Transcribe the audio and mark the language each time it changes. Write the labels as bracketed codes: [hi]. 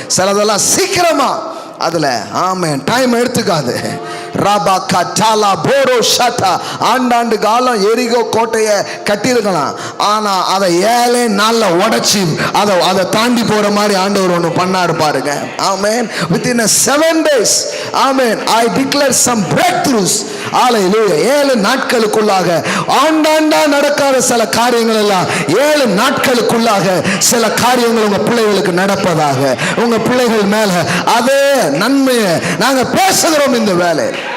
[ta] சிலதெல்லாம் சீக்கிரமா, அதுல ஆமென் டைம் எடுத்துக்காது. ராபா கட்டாலா போரோ ஷட்டா. ஆண்டாண்டு காலம் எரிகோ கோட்டையை கட்டியிருக்கலாம், ஆனா அதை 7 நாள்ல உடைச்சி அதை தாண்டி போற மாதிரி ஆண்டவர் ஒன்று பண்ணாரு பாருங்க. ஆமென். [en] within 7 days, ஆமென், I declare some breakthroughs. [ta] ஹல்லேலூயா. 7 நாட்களுக்குள்ளாக ஆண்டாண்டா நடக்காத சில காரியங்கள் எல்லாம் 7 நாட்களுக்குள்ளாக சில காரியங்கள் உங்க பிள்ளைகளுக்கு நடப்பதாக, உங்க பிள்ளைகள் மேல அதே நன்மையை நாங்க பேசுகிறோம் இந்த வேலை.